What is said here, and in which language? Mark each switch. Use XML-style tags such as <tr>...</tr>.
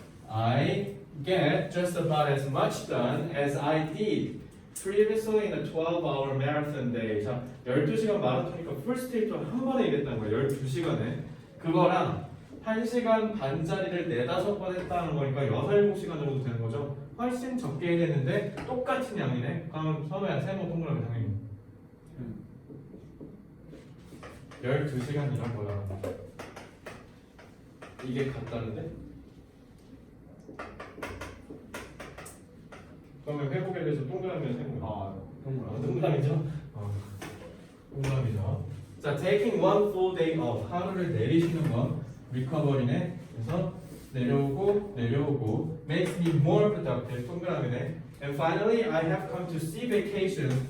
<en>I get just about as much done as I did previously in a 12-hour marathon day.</en> <ko>자, 12시간 마라톤이니까 풀스테이트 한 번에 일했다는 거예요. 12시간에. 그거랑 1시간 반짜리를 4-5번 했다는 거니까 6-7시간 정도 되는 거죠. 훨씬 적게 해냈는데 똑같은 양이네. 그럼 선우야 세모 동그라미 당연히 12시간 일한 거야. 이게 같다는데? 그러면 회복에 대해서 동그라미는 세모. 동그라미죠? 동그라미죠. 자,</ko> <en>taking one full day off.</en> <ko>하루를 내리시는 건 recovery네. 그래서 내려오고 내려오고</ko> <en>makes me more productive.</en> <ko>동그라미네.</ko> <en>And finally, I have come to see vacation.</en>